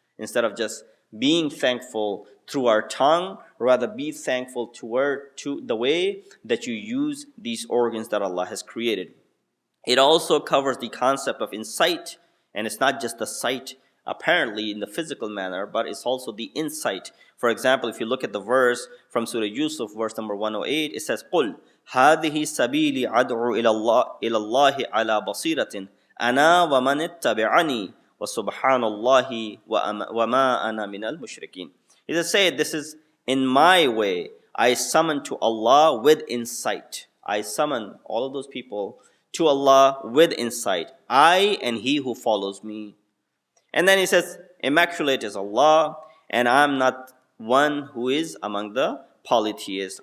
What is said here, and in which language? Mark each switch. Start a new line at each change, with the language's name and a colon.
English: Instead of just being thankful through our tongue, rather be thankful to the way that you use these organs that Allah has created. It also covers the concept of insight, and it's not just the sight apparently in the physical manner, but it's also the insight. For example, if you look at the verse from Surah Yusuf, verse number 108, it says,
Arabic: قُلْ هَذِهِ سَبِيلِ عَدْعُ إِلَى اللَّهِ عَلَى بَصِيرَةٍ أَنَا وَمَنِ اتَّبِعَنِي وَسُبْحَانَ اللَّهِ وَمَا أَنَا مِنَ الْمُشْرِكِينَ.
English: He says, say, this is in my way. I summon to Allah with insight. I summon all of those people to Allah with insight. I and he who follows me. And then he says, immaculate is Allah, and I'm not one who is among the polytheists.